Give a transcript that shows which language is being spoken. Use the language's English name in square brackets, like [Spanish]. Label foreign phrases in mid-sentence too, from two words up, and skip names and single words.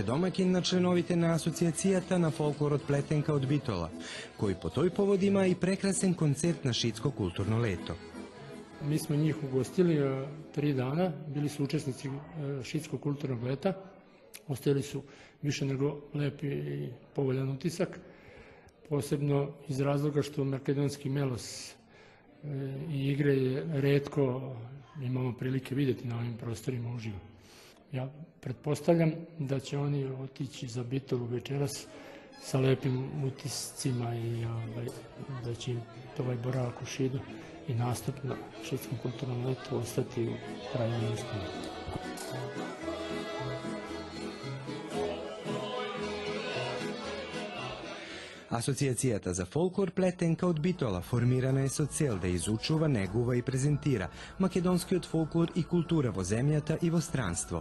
[Macedonian] домакин на членовите на Асоцијацијата на фолклорот Плетенка од Битола, кој по тој повод има и прекрасен концерт на Шидско културно лето. [Serbian] Mi smo njih ugostili 3 dana, bili su učesnici Šidskog kulturnog leta, ostavili su više nego lep i povoljan utisak, posebno iz razloga što makedonski melos i igre je retko imamo prilike vidjeti na ovim prostorima uživo. Ja pretpostavljam da će oni otići za Bitolu večeras sa lepim utiscima i da će im ovaj boravak u Šidu i nastup na Šidskom kulturnom letu ostati u trajnom uspomenu. [Macedonian] Асоцијацијата за фолклор Плетенка од Битола формирана е со цел да изучува, негува и презентира македонскиот фолклор и култура во земјата и во странство.